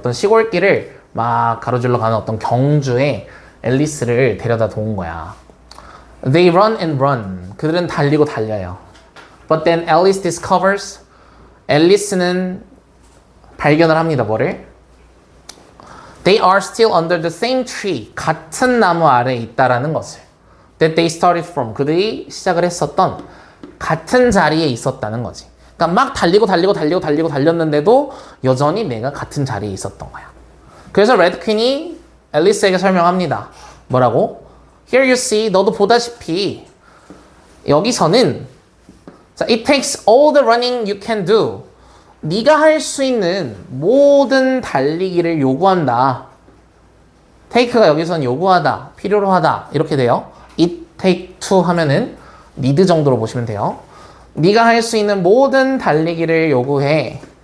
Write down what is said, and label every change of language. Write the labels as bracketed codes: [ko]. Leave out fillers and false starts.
[ko] 어떤 시골길을 막 가로질러 가는 어떤 경주에 앨리스를 데려다 놓은 거야. [en] They run and run. [ko] 그들은 달리고 달려요. [en] But then Alice discovers. [ko] 앨리스는 발견을 합니다. 뭐를? [en] They are still under the same tree. [ko] 같은 나무 아래에 있다라는 것을. [en] That they started from. [ko] 그들이 시작을 했었던 같은 자리에 있었다는 거지. 그러니까 막 달렸는데도 여전히 내가 같은 자리에 있었던 거야. 그래서 레드 퀸이 앨리스에게 설명합니다. 뭐라고? [en] Here you see. [ko] 너도 보다시피 여기서는 자, [en] it takes all the running you can do. [ko] 네가 할 수 있는 모든 달리기를 요구한다. take가 여기서는 요구하다, 필요로 하다 이렇게 돼요. it take to 하면은 need 정도로 보시면 돼요. 네가 할 수 있는 모든 달리기를 요구해.